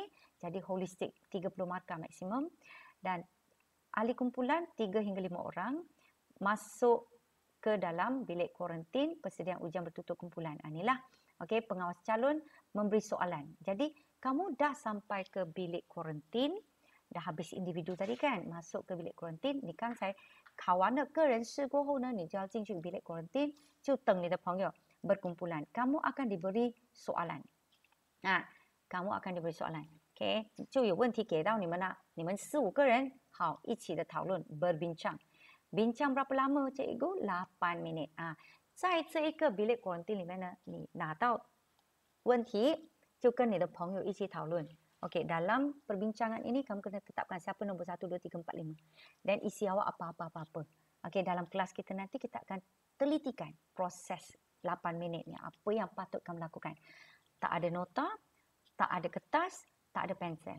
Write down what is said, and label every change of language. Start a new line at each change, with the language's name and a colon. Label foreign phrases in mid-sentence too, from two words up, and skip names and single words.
Malay: Jadi holistik 30 markah maksimum. Dan ahli kumpulan 3 hingga 5 orang masuk ke dalam bilik kuarantin persediaan ujian bertutur kumpulan. Inilah. Okey, pengawas calon memberi soalan. Jadi, kamu dah sampai ke bilik kuarantin, dah habis individu tadi kan, masuk ke bilik kuarantin，
Chinese: 你刚才考完了个人试过后呢，你就要进去
Malay: bilik kuarantin，
Chinese: 就等你的朋友 berkumpulan.
Malay: Kamu akan diberi soalan. kamu akan diberi soalan.
Chinese: OK， 就有问题给到你们了，你们4、5个人，好，一起的讨论 berbincang.
Malay: Bincang berapa lama cikgu? 8 minit.
Chinese: 在这一个
Malay: bilik kuarantin
Chinese: 里面呢，你拿到问题就跟你的朋友一起讨论。
Malay: Okey, dalam perbincangan ini kamu kena tetapkan siapa nombor 1, 2, 3, 4, 5. Dan isi awak apa-apa. Okey, dalam kelas kita nanti kita akan telitikan proses 8 minit ni. Apa yang patut kamu lakukan. Tak ada nota, tak ada kertas, tak ada pensel.